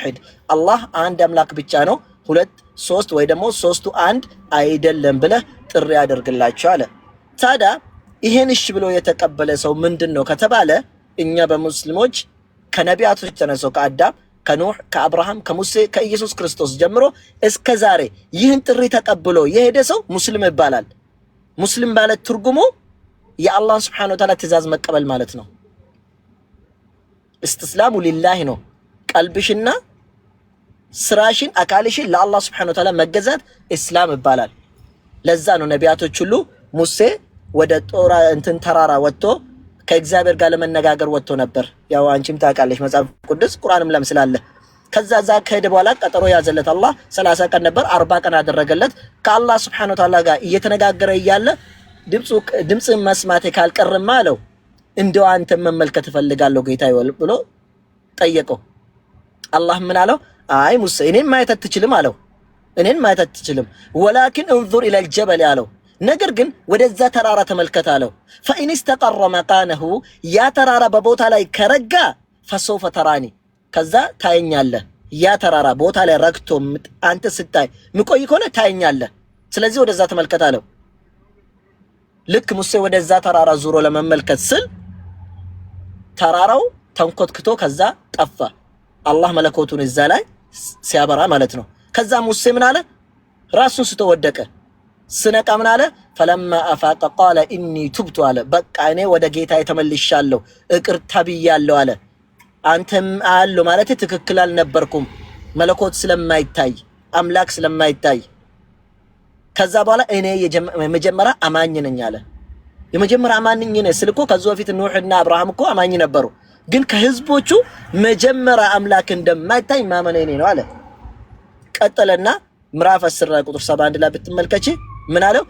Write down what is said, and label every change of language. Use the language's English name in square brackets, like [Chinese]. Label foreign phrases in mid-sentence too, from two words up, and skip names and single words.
[Amharic] አላህ አንድ አምላክ ብቻ ነው ሁለት ሶስት ወይ ደግሞ ሶስቱ አንድ አይደለም ብለህ ጥሪ ያደርግላቸው አለ። ታዲያ ይሄን እሺ ብሎ የተቀበለ ሰው ምንድነው ከተባለ እኛ በሙስሊሞች ከነቢያቶች ተነሰው ከአዳም ከኖህ ከአብርሃም ከሙሴ ከኢየሱስ ክርስቶስ ጀምሮ እስከ ዛሬ ይህን ጥሪ ተቀብሎ የሄደ ሰው ሙስሊም ይባላል። ሙስሊም ማለት ትርጉሙ የአላህ [Arabic] سبحانه وتعالى [Amharic] ትእዛዝ መቀበል ማለት ነው። [Arabic] استسلام لله [Amharic] ነው። ቀልብሽና ስራሽን አካልሽን ለአላህ [Arabic] سبحانه وتعالى [Amharic] መገዛት እስላም ይባላል። ለዛ ነው ነቢያቶች ሁሉ ሙሴ ወደ ጦራ እንትን ተራራ ወጥቶ ከእግዚአብሔር ጋር ለመነጋገር ወጥቶ ነበር። ያው አንቺም ታውቃለሽ መጽሐፍ ቅዱስ ቁርአንም ለም ስላለ ከዛ ከሄደ በኋላ ቀጠሮ ያዘለት አላህ 30 ቀን ነበር 40 ቀን አደረገለት። ከአላህ [Arabic] سبحانه وتعالى [Amharic] ጋር እየተነጋገረ እያለ ድምጽ መስማት ካልቀረማ አለው እንደው አንተ መመልከት ፈልጋለሁ ጌታዬ ብሎ ጠየቀው። አላህ ምን አለው? አይ ሙሴ እኔን ማየት አትችልም አለው። እኔን ማየት አትችልም [Arabic] ولكن انظر الى الجبل [Amharic] አለው። ነገር ግን ወደዛ ተራራ ተመልከት አለው። [Arabic] فإن استقر مكانه [Amharic] ያ ተራራ በቦታ ላይ ከረጋ [Arabic] فسوف تراني [Amharic] ከዛ ታየኛለህ። ያ ተራራ ቦታ ላይ ረግቶ አንተ ስታይ ምቆይ ከሆነ ታየኛለህ። ስለዚህ ወደዛ ተመልከት አለው። ልክ ሙሴ ወደዛ ተራራ ዙሮ ለመመልከት ስል ተራራው ተንኮትክቶ ከዛ ጠፋ። አላህ መለኮቱን እዛ ላይ ሲያበራ ማለት ነው። ከዛ ሙሴ ምን አለ? ራሱን ስቶ ወደቀ። ስነቃ ምን አለ? [Arabic] فلما افاق قال اني تبت [Amharic] አለ። በቃ እኔ ወደ ጌታዬ ተመልሻለሁ ይቅርታ ብያለሁ አለ። አንተም አለ ማለት ትክክል አልነበርኩም መለኮት ስለማይታይ አምላክ ስለማይታይ። ከዛ በኋላ እኔ የመጀመሪያ አማኝ ነኝ አለ። የመጀመሪያ አማኝ ነኝ ስልኮ ከዚህ በፊት ኑህና አብርሃም እኮ አማኝ ነበሩ፣ ግን ከህዝቦቹ መጀመሪያ አምላክ እንደማይታይ ማመን እኔ ነው አለ። ቀጠለና ምዕራፍ 10 ቁጥር 71 ላይ ብትመልከቺ ምን አለው?